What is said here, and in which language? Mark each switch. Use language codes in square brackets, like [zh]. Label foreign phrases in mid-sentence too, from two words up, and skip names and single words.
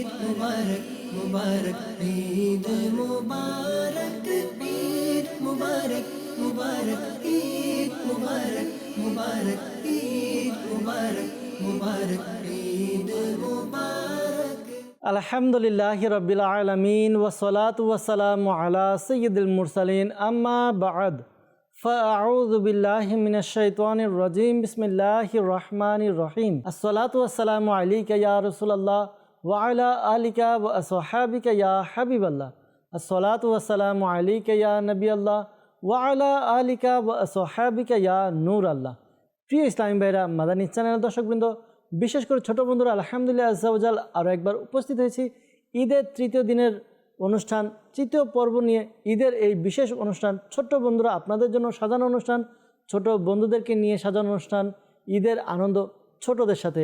[hi] मुबारक मुबारक ईद मुबारक ईद मुबारक मुबारक ईद मुबारक मुबारक ईद मुबारक मुबारक ईद मुबारक। [ar] الحمد لله رب العالمين والصلاة والسلام على سيد المرسلين أما بعد فأعوذ بالله من الشيطان الرجيم بسم الله الرحمن الرحيم الصلاة والسلام عليك يا رسول الله وعلى آلك وأصحابك يا حبيب الله الصلاة والسلام عليك يا نبي الله وعلى آلك وأصحابك يا نور الله. [bn] প্রিয় ইসলামী ভাইরা, মাদানী চ্যানেলের দর্শকবৃন্দ, বিশেষ করে ছোট বন্ধুরা, [ar] الحمد لله عز وجل [bn] আরও একবার উপস্থিত হয়েছি ঈদের তৃতীয় দিনের অনুষ্ঠান, তৃতীয় পর্ব নিয়ে। ঈদের এই বিশেষ অনুষ্ঠান, ছোট্ট বন্ধুরা আপনাদের জন্য সাজানো অনুষ্ঠান, ছোট বন্ধুদেরকে নিয়ে সাজানো অনুষ্ঠান, ঈদের আনন্দ ছোটদের সাথে।